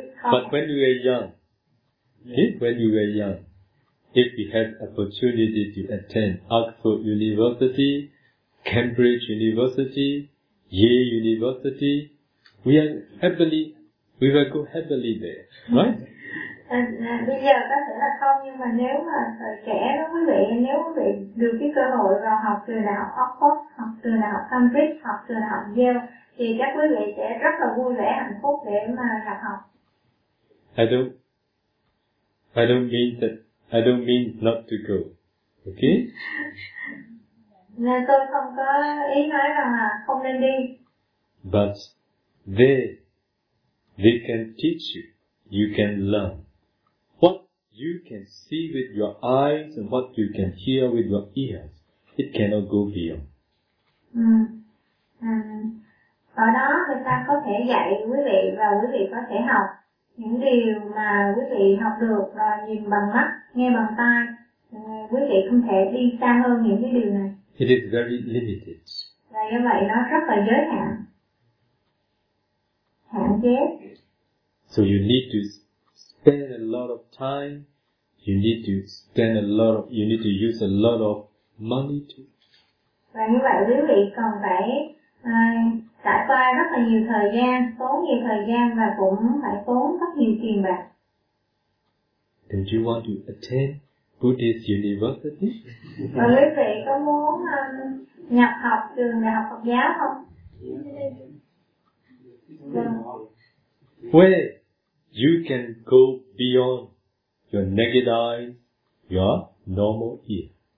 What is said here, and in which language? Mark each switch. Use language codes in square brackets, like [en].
[en] But when you were young, when you were young, if you had opportunity to attend Oxford University, Cambridge University, Yale University, we will go happily there, right? [vi] Bây giờ có thể là không, nhưng mà nếu mà thời trẻ đó quý vị, nếu quý vị được cái cơ hội vào học trường đại học Oxford, học trường đại học Cambridge, học trường đại học Yale, thì chắc quý vị sẽ rất là vui vẻ, hạnh phúc để mà học. [en] I don't mean not to go, okay? [vi] Nên tôi không có ý nói rằng là không nên đi. [en] But they can teach you. You can learn what you can see with your eyes and what you can hear with your ears. It cannot go beyond. [vi] Ở đó người ta có thể dạy quý vị và quý vị có thể học những điều mà quý vị học được là nhìn bằng mắt, nghe bằng tai. Quý vị không thể đi xa hơn những cái điều này. [en] It is very limited. [vi] Và như vậy nó rất là giới hạn, hạn chế. [en] So you need to spend a lot of time, you need to use a lot of money too. [vi] Và như vậy quý vị còn phải trải qua rất là nhiều thời gian, tốn nhiều thời gian và cũng phải tốn rất nhiều tiền bạc. [en] Don't you want to attend Buddhist University? [vi] Và quý vị có muốn nhập học trường đại học Phật giáo không? [en] Where? You can go beyond your naked eyes, your normal ear.